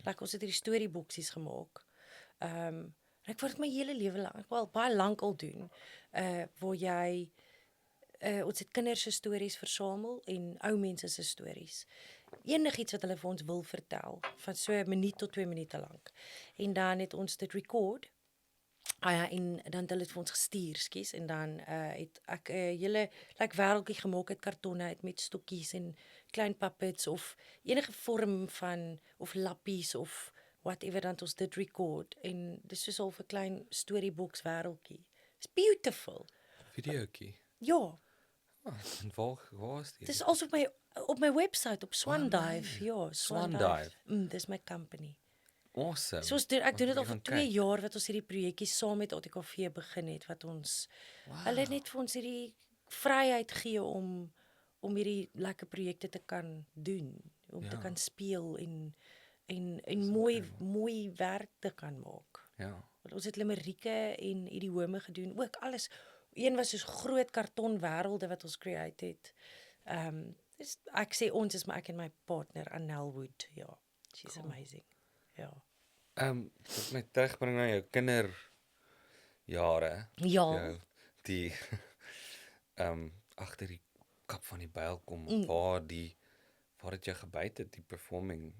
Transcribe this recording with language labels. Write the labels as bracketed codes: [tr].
[af] Like ons het hierdie storieboeksies gemaak. En ek wou dit my hele lewe lank, wel baie lank al doen. Waar jy ons het kinders se stories versamel en ou mense se stories. Enigiets wat hulle vir ons wil vertel, van so 'n minuut tot 2 minute lank. En dan het ons dit record. En dan het hulle dit vir ons gestuur, skies, en dan het ek 'n hele wêreldjie gemaak uit kartonne uit met stokkies en klein puppets of enige vorm van of lappies of whatever, dan het ons dit record en dis soos al 'n klein storybox wêreldjie. [en] It's beautiful. [af] Videoetjie. Ja, En waar is die? dis als op my website op Swandive. Ja, Swandive. Dis my company. Awesome. So ek doen dit al Gaan vir 2 kyk. jaar wat ons hierdie projekkie saam met ATKV begin het, wat ons hulle het net vir ons hierdie vryheid gee om hierdie lekker projekte te kan doen, om te kan speel en mooi werk te kan maak. Ja. Want ons het limerieke en idiome gedoen, ook alles. Een was soos groot karton wêrelde wat ons create het. Ek sê ons is maar ek en my partner Annel Wood. [en] Ja, she's amazing. Ja. [af] Dit my terugbring na jou kinderjare. Ja. Jou die agter die kap van die byl kom waar het jy gebyt het, die performing.